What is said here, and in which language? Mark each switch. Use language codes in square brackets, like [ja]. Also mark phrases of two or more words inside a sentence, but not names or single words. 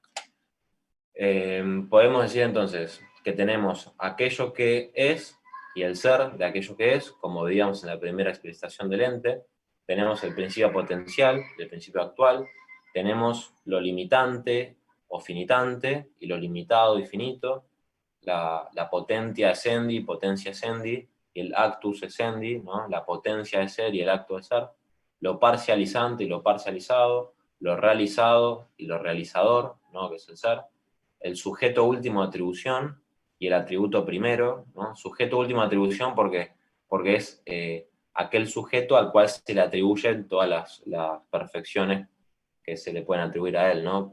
[es] Podemos decir entonces que tenemos aquello que es y el ser de aquello que es, como veíamos en la primera explicación del ente. Tenemos el principio potencial, el principio actual. Tenemos lo limitante o finitante y lo limitado y finito. [la] La potentia essendi, potencia essendi, [es] y el [la] actus essendi, [es] ¿no? La potencia de ser y el acto de ser. Lo parcializante y lo parcializado. Lo realizado y lo realizador, ¿no? Que es el ser. El sujeto último de atribución y el atributo primero, ¿no? Sujeto último de atribución porque es aquel sujeto al cual se le atribuyen todas las perfecciones que se le pueden atribuir a él, ¿no?